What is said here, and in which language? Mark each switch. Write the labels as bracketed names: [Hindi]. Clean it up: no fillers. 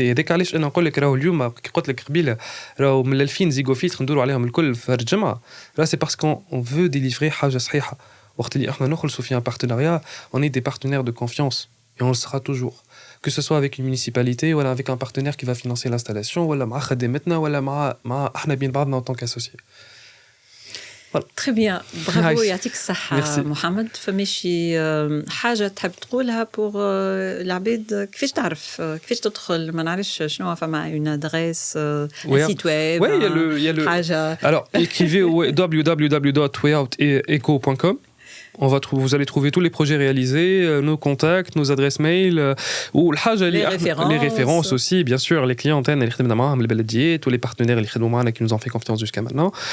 [Arabic] هذاك علاش انا نقول لك راهو اليوم كي قلت لك قبيله راهو من 2000 زيغوفيلتر ندوروا عليهم الكل في الجمعه. راه سي باسكو [French] on veut délivrer [Arabic] حاجه صحيحه. وقت اللي احنا نخلصوا في [French] un partenariat, on est des partenaires de confiance et on le sera toujours. Que ce soit avec une municipalité ou avec un partenaire qui va financer l'installation, ou [Arabic] مع خدمتنا ولا مع احنا بين بعضنا [French] en tant qu'associés. Voilà. Très bien. Bravo, [Arabic] يعطيك الصحة محمد. فماشي حاجة تحب تقولها pour العباد كيفاش تعرف كيفاش تدخل ما نعرفش شنو فما [French] une adresse un site web. Oui, il y a le [Arabic] حاجة. [French] Alors, écrivez au www.wayout.eco.com. Vous allez trouver tous les projets réalisés, nos contacts, nos adresses mail, ou les références aussi, bien sûr, les clientèles, tous les partenaires qui nous ont fait confiance jusqu'à maintenant.